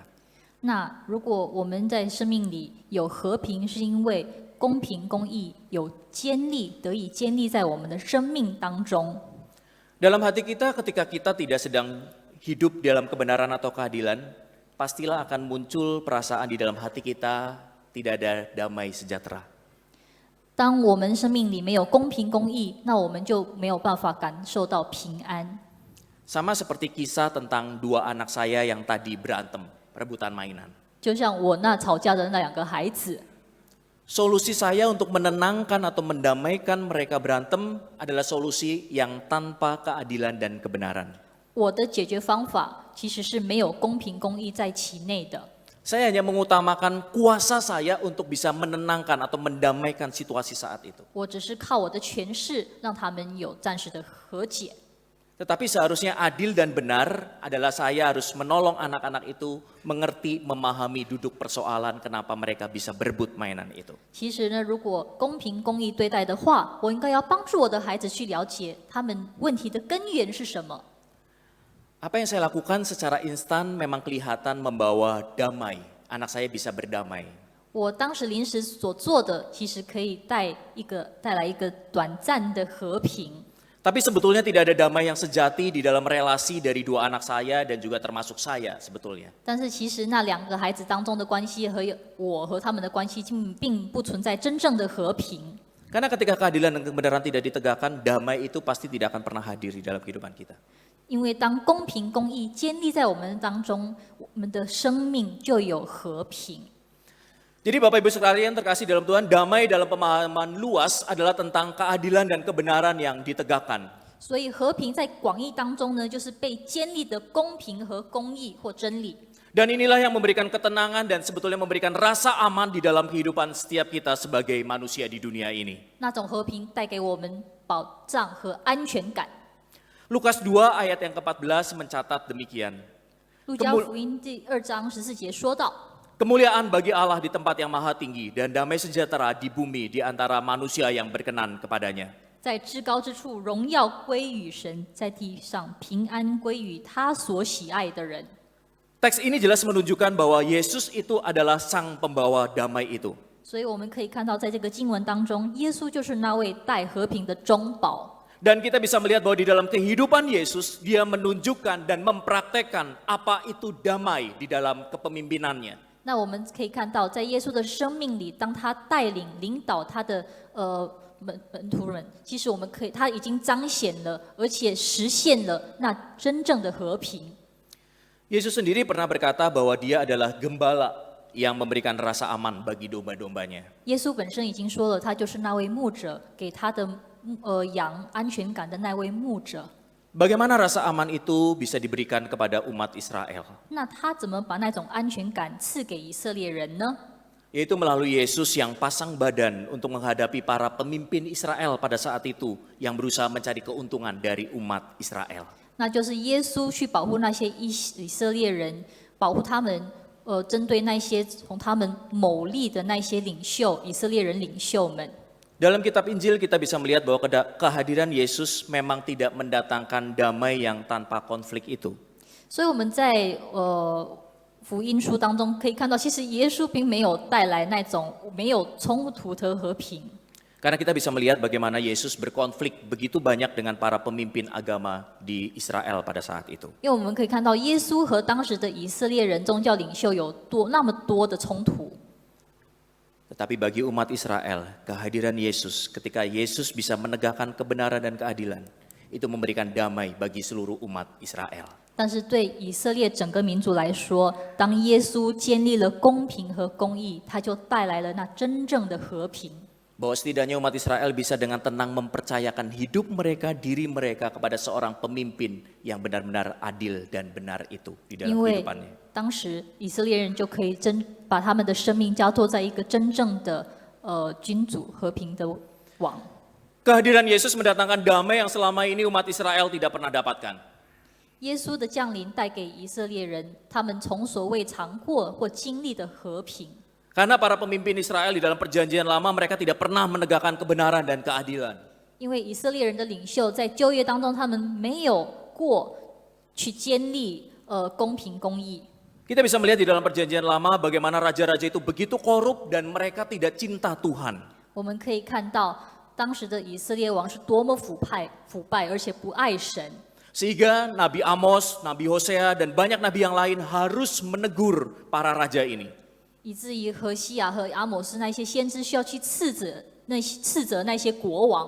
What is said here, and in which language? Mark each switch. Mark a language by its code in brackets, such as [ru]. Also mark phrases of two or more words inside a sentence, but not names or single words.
[zh] 那如果我们在生命里有和平，是因为公平公义有得以建立在我们的生命当中。 [id] Dalam hati kita ketika kita tidak sedang hidup dalam kebenaran atau keadilan, pastilah akan muncul perasaan di dalam hati kita tidak ada damai sejahtera. [zh] 当我们生命里没有公平公义，那我们就没有办法感受到平安。 [id] Sama seperti kisah tentang dua anak saya yang tadi berantem, rebutan mainan. [zh] 就像我那吵架的那2个孩子， [id] Solusi saya untuk menenangkan atau mendamaikan mereka berantem adalah solusi yang tanpa keadilan dan kebenaran. [zh] 我的解决方法其实是没有公平公义在其内的。 [id] Saya hanya mengutamakan kuasa saya untuk bisa menenangkan atau mendamaikan situasi saat itu. [zh] 我只是靠我的权势，让他们有暂时的和解。 [id] Tetapi seharusnya adil dan benar adalah saya harus menolong anak-anak itu mengerti, memahami duduk persoalan kenapa mereka bisa berebut mainan itu. [zh] 其实呢，如果公平公义对待的话，我应该要帮助我的孩子去了解他们问题的根源是什么。 [id] Apa yang saya lakukan secara instan memang kelihatan membawa damai. Anak saya bisa berdamai. [zh] 我当时临时所做的，其实可以带来一个短暂的和平。 [id] Tapi sebetulnya tidak ada damai yang sejati di dalam relasi dari dua anak saya dan juga termasuk saya sebetulnya. [zh] 但是其实那两个孩子当中的关系和我和他们的关系，并不存在真正的和平。 [id] Karena ketika keadilan dan kebenaran tidak ditegakkan, damai itu pasti tidak akan pernah hadir di dalam kehidupan kita. [zh] 因为当公平公义建立在我们当中，我们的生命就有和平。 [id] Jadi Bapak Ibu sekalian terkasih dalam Tuhan, damai dalam pemahaman luas adalah tentang keadilan dan kebenaran yang ditegakkan. [zh] 所以和平在广义当中呢，就是被建立的公平和公义或真理。 [id] Dan inilah yang memberikan ketenangan dan sebetulnya memberikan rasa aman di dalam kehidupan setiap kita sebagai manusia di dunia ini. [zh] 那种和平带给我们保障和安全感。 [id] Lukas 2 ayat yang ke-14 mencatat demikian. [zh] 路加福音第2章14节说到。 [id] Kemuliaan bagi Allah di tempat yang maha tinggi dan damai sejahtera di bumi di antara manusia yang berkenan kepadanya. [zh] 在至高之处，荣耀归于神；在地上，平安归于他所喜爱的人。 [id] Teks ini jelas menunjukkan bahwa Yesus itu adalah sang pembawa damai itu. [zh] 所以我们可以看到，在这个经文当中，耶稣就是那位带和平的中保。 [id] Dan kita bisa melihat bahwa di dalam kehidupan Yesus, dia menunjukkan dan mempraktekkan apa itu damai di dalam kepemimpinannya. [zh] 那我们可以看到，在耶稣的生命里，当他带领、领导他的门徒们，其实我们他已经彰显了，而且实现了那真正的和平。 [id] Yesus sendiri pernah berkata bahwa dia adalah gembala yang memberikan rasa aman bagi domba-dombanya. [zh] 耶稣本身已经说了，他就是那位牧者，给他的羊安全感的那位牧者。 [id] Bagaimana rasa aman itu bisa diberikan kepada umat Israel? [zh] 那他怎么把那种安全感赐给以色列人呢？ [id] Yaitu melalui Yesus yang pasang badan untuk menghadapi para pemimpin Israel pada saat itu yang berusaha mencari keuntungan dari umat Israel. [zh] 那就是耶稣去保护那些以色列人，保护他们，针对那些从他们谋利的那些领袖，以色列人领袖们。 [id] Dalam kitab Injil kita bisa melihat bahwa kehadiran Yesus memang tidak mendatangkan damai yang tanpa konflik itu. [zh] 所以我们在福音书当中可以看到，其实耶稣并没有带来那种没有冲突的和平。 [id] Karena kita bisa melihat bagaimana Yesus berkonflik begitu banyak dengan para pemimpin agama di Israel pada saat itu. [zh] 因为我们可以看到，耶稣和当时的以色列人宗教领袖有那么多的冲突。 [id] Tetapi bagi umat Israel, kehadiran Yesus ketika Yesus bisa menegakkan kebenaran dan keadilan, itu memberikan damai bagi seluruh umat Israel. [zh] 但是对以色列整个民族来说，当耶稣建立了公平和公义，他就带来了那真正的和平。 [id] Bahwa setidaknya umat Israel bisa dengan tenang mempercayakan hidup mereka, diri mereka kepada seorang pemimpin yang benar-benar adil dan benar itu di dalam [zh] 因为 [id] kehidupannya. [zh] 当时以色列人就可以把他们的生命交托在一个真正的君主和平的王。 [id] Kehadiran Yesus mendatangkan damai yang selama ini umat Israel tidak pernah dapatkan. [zh] 耶稣的降临带给以色列人他们从所未尝过或经历的和平。 [id] Karena para pemimpin Israel di dalam perjanjian lama mereka tidak pernah menegakkan kebenaran dan keadilan. [zh] 因为以色列人的领袖在旧约当中，他们没有过去建立公平公义。 [id] Kita bisa melihat di dalam perjanjian lama bagaimana raja-raja itu begitu korup dan mereka tidak cinta Tuhan. [zh] 我们可以看到当时的以色列王是多么腐败，而且不爱神。 [id] Sehingga Nabi Amos, Nabi Hosea dan banyak nabi yang lain harus menegur para raja ini. [zh] 以至于何西亚和阿摩斯那些先知需要去斥责那些国王。